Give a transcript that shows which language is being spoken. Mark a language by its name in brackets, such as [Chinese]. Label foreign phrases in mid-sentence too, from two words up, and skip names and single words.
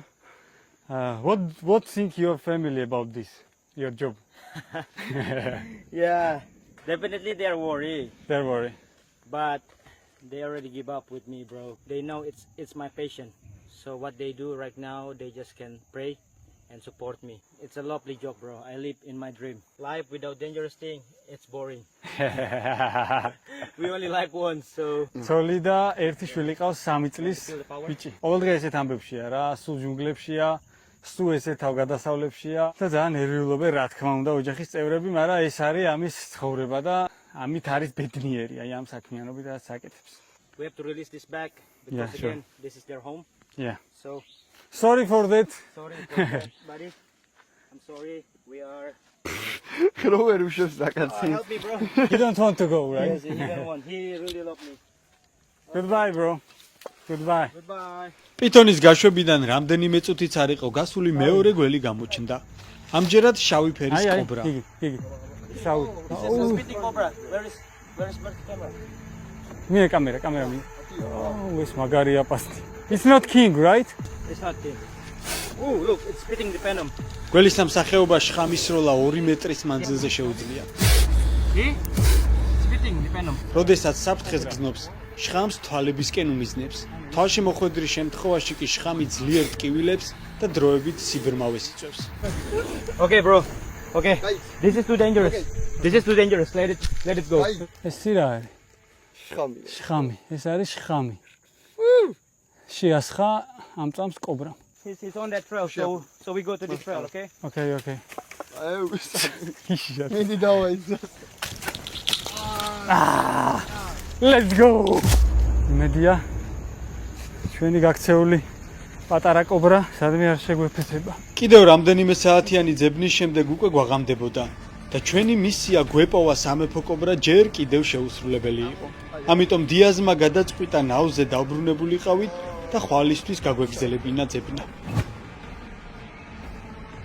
[English] What think your family about this? Your job? Yeah, definitely they are worried, Don't worry. but they already give up with me, bro. They know it's my passion. So what they do right now, they just can pray and support me. It's a lovely job, bro. I live in my dream. Life without dangerous thing, it's boring. We only live once, so [Georgian] ცოლი და ერთი შვილი ყავს 3 წლის ბიჭი. ყოველდღე ესეთ ამბებშია რა, სულ ჯუნგლებშია, სულ ესეთ თავგადასავლებშია და ძალიან ნერვიულობენ რა თქმა უნდა ოჯახის წევრები, მაგრამ ეს არის ამის ცხოვრება და ამით არის ბედნიერი, აი ამ საქმიანობით რაც საკეთებს. [English] we have to release this back because Yeah, sure. again, this is their home. Yeah. So Sorry for that. sorry for that, buddy. I'm sorry. We are. [Georgian] რო ვერ უშვებს საკაცი. [English] Help me, bro. You don't want to go, right? Yes, he don't want. He really love me. Goodbye, bro. Goodbye. Goodbye. [Georgian] პითონის გაშვებიდან რამდენიმე წუთიც არ იყო გასული მეორე გველი გამოჩნდა. ამჯერად შავი ფერის კობრა. იგი. შავი. [English] This is a spitting cobra. Where is the camera? [Georgian] მია კამერა მია. Oh, ეს მაგარია პასტი. [English] It's not king, right? It's not king. Oh, look, it's spitting the venom. [Georgian] გველის სამსახეობა შხამის სროლა 2 მეტრის მანძილზე შეუძლია. [English] See? Spitting the venom. [Georgian] როდესაც საფრთხეს გზნობს, შხამს თვალებისკენ უმიზნებს. თვალში მოხვედრის შემთხვევაში კი შხამი ძლიერ ტკივილებს და დროებით სიბრმავეს იწვევს. [English] Okay, bro. Okay. This is too dangerous. This is too dangerous. Let it go. [Georgian] ეს რა არის? შხამი. შხამი. ეს არის შხამი. შეასხა ამ წამს კობრა. [English] He's on that trail, so we go to this trail, okay? Okay. [Georgian] აუ, მიდი დავაიზო. [English] Let's go. [Georgian] მედია ჩვენი გაქცეული პატარა კობრა სადმე არ შეგვეფეთება. კიდევ რამდენიმე საათიანი ძებნის შემდეგ უკვე გვაღამდებოდა და ჩვენი მისია გვეპოვა სამეფო კობრა ჯერ კიდევ შეუსრულებელი იყო. ამიტომ დიაზმა გადაწყვიტა ნავზე დავბრუნებულიყავით და ხვალისთვის გაგვეგზელებინა ძებნა.